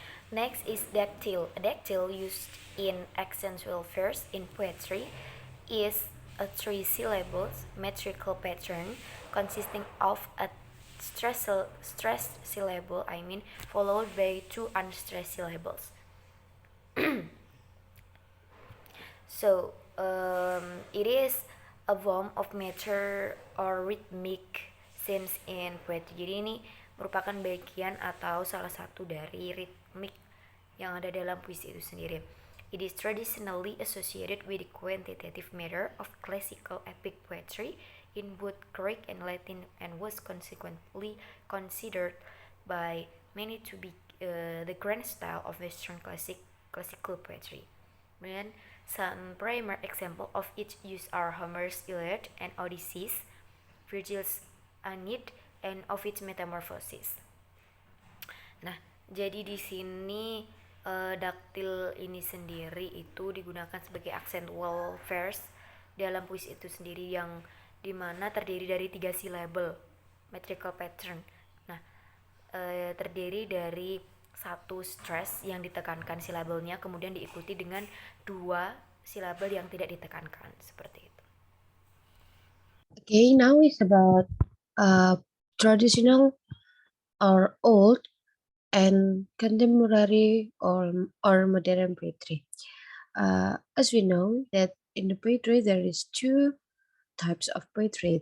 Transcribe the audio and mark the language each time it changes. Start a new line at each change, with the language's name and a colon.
English: Next is dactyl. A dactyl used in accentual verse in poetry is a three-syllable metrical pattern consisting of a stressed syllable, followed by two unstressed syllables. So, it is a form of meter or rhythmic sense in poetry.
Indonesian: Jadi ini merupakan bagian atau salah satu dari ritmik yang ada dalam puisi itu sendiri.
English: It is traditionally associated with the quantitative meter of classical epic poetry in both Greek and Latin, and was consequently considered by many to be the grand style of Western classical poetry.
Indonesian: Kemudian
English: some primary example of its use are Homer's Iliad and Odyssey, Virgil's Aeneid, and Ovid's Metamorphoses.
Indonesian: Nah, jadi di sini daktil ini sendiri itu digunakan sebagai
English: accentual verse
Indonesian: dalam puisi itu sendiri, yang dimana terdiri dari
English: 3 syllable metrical pattern.
Indonesian: Nah, terdiri dari satu stress yang ditekankan silabelnya, kemudian diikuti dengan 2 silabel yang tidak ditekankan, seperti itu.
English: Okay, now it's about traditional or old and contemporary or modern poetry. As we know that in the poetry there is 2 types of poetry.